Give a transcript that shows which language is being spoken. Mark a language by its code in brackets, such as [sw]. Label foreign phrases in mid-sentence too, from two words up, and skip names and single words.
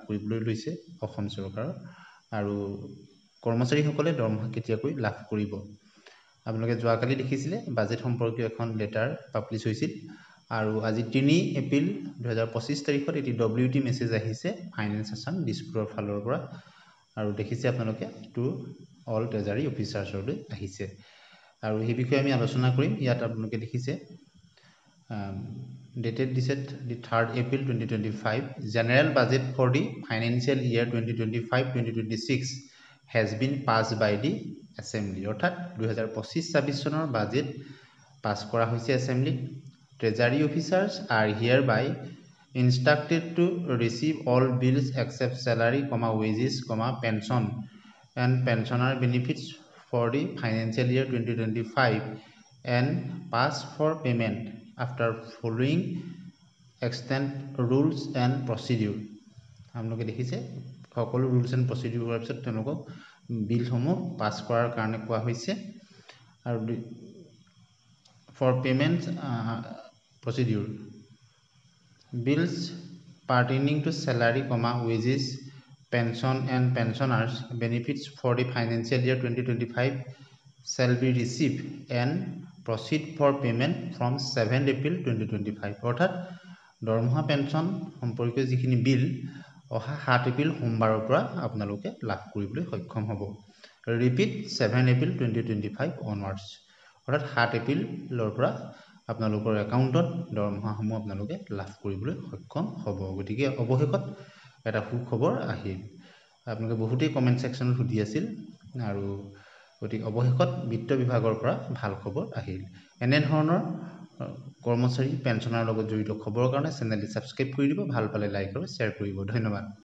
[as] কৰিবলৈ লৈছে অসম চৰকাৰৰ আৰু কৰ্মচাৰীসকলে দৰমহা কেতিয়াকৈ লাভ কৰিব আপোনালোকে যোৱাকালি দেখিছিলে বাজেট সম্পৰ্কীয় এখন লেটাৰ পাব্লিছ হৈছিল আৰু আজি 3 এপ্ৰিল 2025 তাৰিখত এটি WT মেছেজ আহিছে ফাইনেন্স আছাম দিছপুৰৰ ফালৰ পৰা আৰু দেখিছে আপোনালোকে [en] to all treasury officersলৈ [as] আহিছে আৰু এই বিষয়ে আমি আলোচনা কৰিম ইয়াত আপোনালোকে দেখিছে [en] dated this at the 3rd April 2025 general budget for the financial year 2025-2026 has been passed by the assembly [as] অৰ্থাৎ 2025-26 চনৰ বাজেট পাস কৰা হৈছে [en] assembly treasury officers are hereby instructed to receive all bills except salary wages pension and pensioner benefits for the financial year 2025 and pass for payment after following extant rules and procedure [as] আমলোকে দেখিছে সকলো [en] rules and procedure [as] কৰাৰ পিছত তেওঁলোকক বিল সমূহ পাস কৰাৰ কাৰণে কোৱা হৈছে আৰু [en] for payment procedure bills pertaining to salary wages pension and pensioners benefits for the financial year 2025 shall be received and proceed for payment from [as] 7 April 2025 অৰ্থাৎ দৰমহা পেঞ্চন সম্পৰ্কীয় যিখিনি বিল অহা 7 এপ্ৰিল সোমবাৰৰ পৰা আপোনালোকে লাভ কৰিবলৈ সক্ষম হ'ব [en] repeat 7 April 2025 onwards [as] অৰ্থাৎ 7 এপ্ৰিলৰ পৰা আপোনালোকৰ একাউণ্টত দৰমহাসমূহ আপোনালোকে লাভ কৰিবলৈ সক্ষম হ'ব গতিকে অৱশেষত এটা সুখবৰ আহিল আপোনালোকে বহুতেই [en] comment sectionত [as] সুধি আছিল আৰু গতিকে অৱশেষত বিত্ত বিভাগৰ পৰা ভাল খবৰ আহিল এনে ধৰণৰ কৰ্মচাৰী পেঞ্চনাৰ লগত জড়িত খবৰৰ কাৰণে চেনেলটি সাবস্ক্ৰাইব কৰি দিব ভাল পালে লাইক আৰু শ্বেয়াৰ কৰিব ধন্যবাদ